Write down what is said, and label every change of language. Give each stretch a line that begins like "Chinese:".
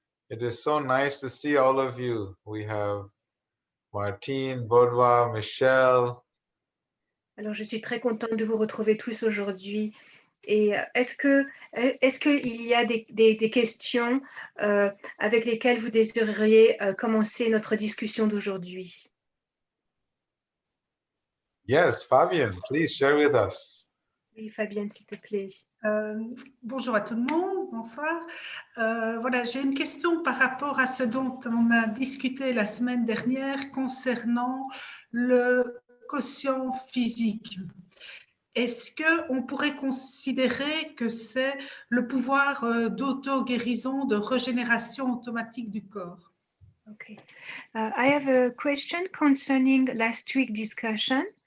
English: It is so nice to see all of you. We have Martine, Baudouin, Michelle.
French: Alors, je suis très contente de vous retrouver tous aujourd'hui. Et est-ce qu'il y a des questions avec lesquelles vous désireriez commencer notre discussion d'aujourd'hui?
English: Yes, Fabian, please share with us.
French: Oui, Fabienne, s'il te plaît. Bonjour à tout le monde, bonsoir. Voilà, j'ai une question par rapport à ce dont on a discuté la semaine dernière concernant le quotient physique. Est-ce qu'on pourrait considérer que c'est le pouvoir d'auto-guérison, de régénération automatique du corps?
English: Okay. I have a question concerning last week's discussion.